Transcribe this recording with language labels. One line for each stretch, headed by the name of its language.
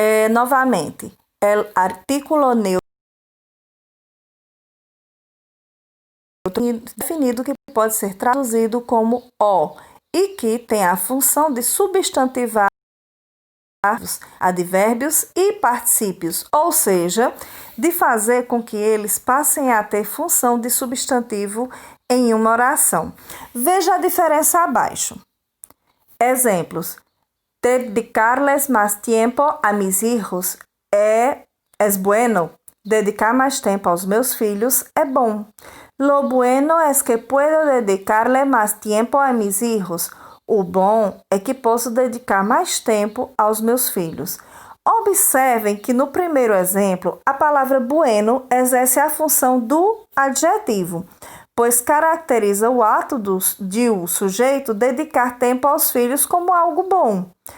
Portuguese: Novamente,
Spanish: el artículo neutro definido
Portuguese: que pode ser traduzido como o e que tem a função de substantivar advérbios e particípios, ou seja, de fazer com que eles passem a ter função de substantivo em uma oração. Veja a diferença abaixo. Exemplos.
Spanish: Dedicarles más tiempo a mis hijos es bueno.
Portuguese: Dedicar mais tempo aos meus filhos é bom.
Spanish: Lo bueno es que puedo dedicarle más tiempo a mis hijos.
Portuguese: O bom é que posso dedicar mais tempo aos meus filhos. Observem que no primeiro exemplo, a palavra bueno exerce a função do adjetivo, pois caracteriza o ato de o sujeito dedicar tempo aos filhos como algo bom.